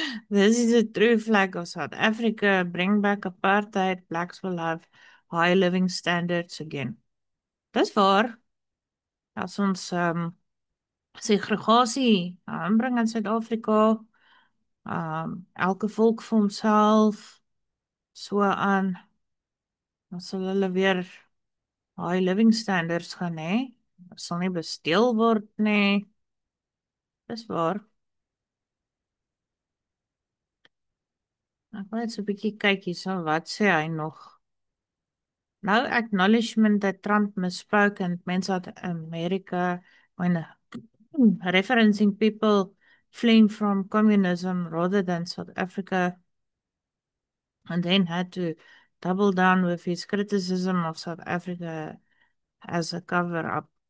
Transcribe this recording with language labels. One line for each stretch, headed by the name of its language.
English: This is a true flag of South Africa. Bring back apartheid. Blacks will have high living standards again.
Afrikaans: Dis waar. As ons segregasie aanbring in Suid-Afrika, elke volk vir homself so aan, dan sal hulle weer
English: high living standards
Afrikaans: gaan hê. Sal nie besteel word nie. Dis waar. Ek wil net so 'n bietjie kyk hierso, wat sê hy nog?
English: No acknowledgement that Trump misspoke and meant South America when referencing people fleeing from communism rather than South Africa, and then had to double down with his criticism of South Africa as a cover up.